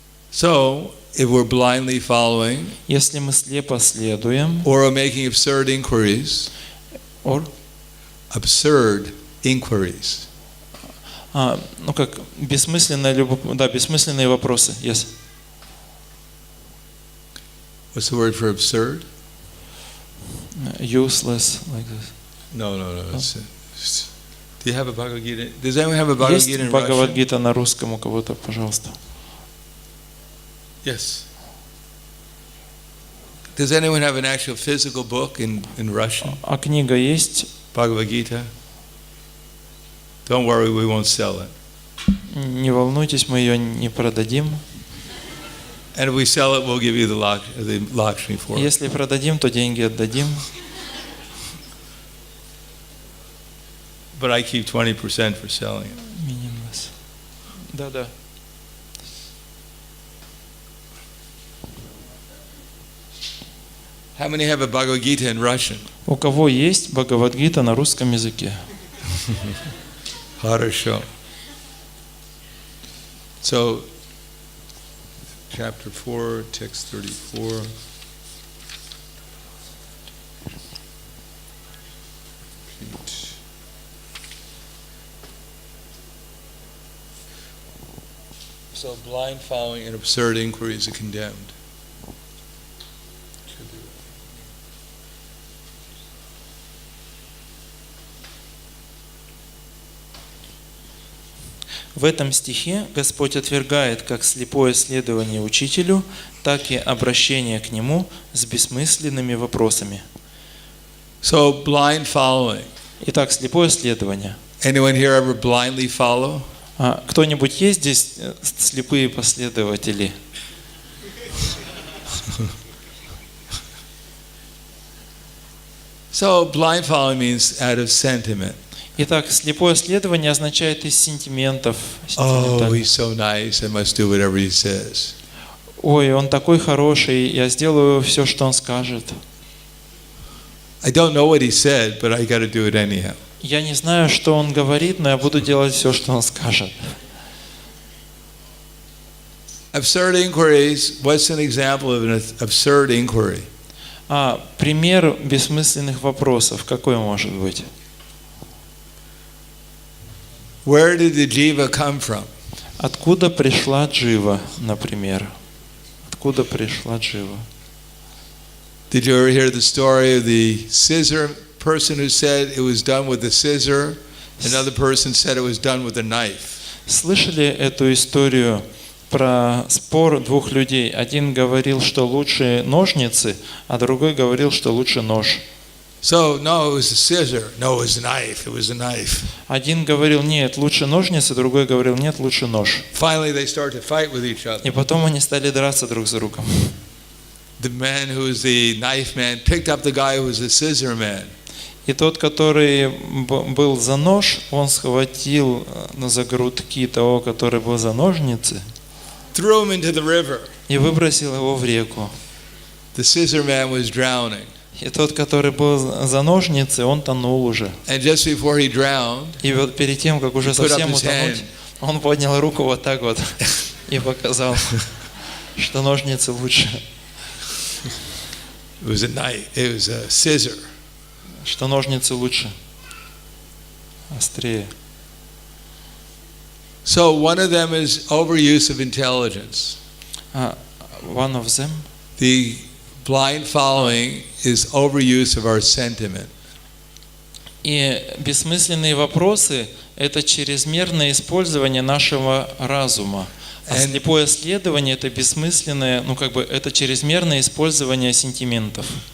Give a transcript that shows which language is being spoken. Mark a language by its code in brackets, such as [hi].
[en] So, if we're blindly following, [ru] Если мы слепо следуем, [en] or are making absurd inquiries, absurd inquiries. [ru] как бессмысленные вопросы. [en] Yes. What's the word for absurd? Useless, like this. No. Do you have a Bhagavad Gita? Does anyone have a Bhagavad Gita in [ru] Есть Бхагавад [en] Russian? [ru] Гита на русском у кого-то, пожалуйста. [en] Yes. Does anyone have an actual physical book in Russian? [ru] А книга есть? [en] Bhagavad Gita? Don't worry, we won't sell it. [ru] Не волнуйтесь, мы ее не продадим. [en] And if we sell it, we'll give you the Lakshmi for it. [ru] Если продадим, то деньги отдадим. [en] But I keep 20% for selling it. Meaningless. [ru] Да. [en] How many have a Bhagavad Gita in Russian? [ru] У кого есть Бхагавад Гита на русском языке? Хорошо. [en] So, chapter 4, text 34. So, blind following and absurd inquiries are condemned. [ru] В этом стихе Господь отвергает как слепое следование учителю, так и обращение к нему с бессмысленными вопросами. [en] So, blind following. [ru] Итак, слепое следование. [en] Anyone here ever blindly follow? [ru] Кто-нибудь есть здесь слепые последователи? [en] So, blind following means out of sentiment. [ru] Итак, слепое следование означает из сентиментов. [en] Oh, he's so nice, I must do whatever he says. [ru] Ой, он такой хороший, я сделаю все, что он скажет. [en] I don't know what he said, but I got to do it anyhow. [ru] Я не знаю, что он говорит, но я буду делать все, что он скажет. [en] Absurd inquiries, what's an example of an absurd inquiry? [ru] Пример бессмысленных вопросов какой может быть? [en] Where did the jiva come from? [ru] Откуда пришла джива, например? Откуда пришла джива? [en] Did you ever hear the story of the scissor person who said it was done with a scissor? Another person said it was done with a knife. [ru] Слышали эту историю про спор двух людей? Один говорил, что лучше ножницы, а другой говорил, что лучше нож. [en] So, no, it was a scissor. No, it was a knife. It was a knife. [ru] Один говорил, нет, лучше ножницы, другой говорил, нет, лучше нож. [en] Finally, they started to fight with each other. [ru] И потом они стали драться друг за другом. [en] The man who was the knife man picked up the guy who was the scissor man. [ru] И тот, который был за нож, он схватил за грудки того, который был за ножницы, [en] Threw him into the river. [ru] и выбросил его в реку. [en] The scissor man was drowning. [ru] И тот, который был за ножницы, он тонул уже. [en] And just before he drowned, [ru] И вот перед тем, как уже [en] he put up [ru] совсем [en] his [ru] утонуть, [en] hand. [ru] он поднял руку вот так вот и показал, что ножницы лучше, [en] It was a knife. It was a scissor. [ru] что ножницы лучше, острее. [en] So one of them is overuse of intelligence. One of them. The blind following is overuse of our sentiment. [ru] И бессмысленные вопросы – это чрезмерное использование нашего разума. А слепое следование – это бессмысленное, это чрезмерное использование сентиментов.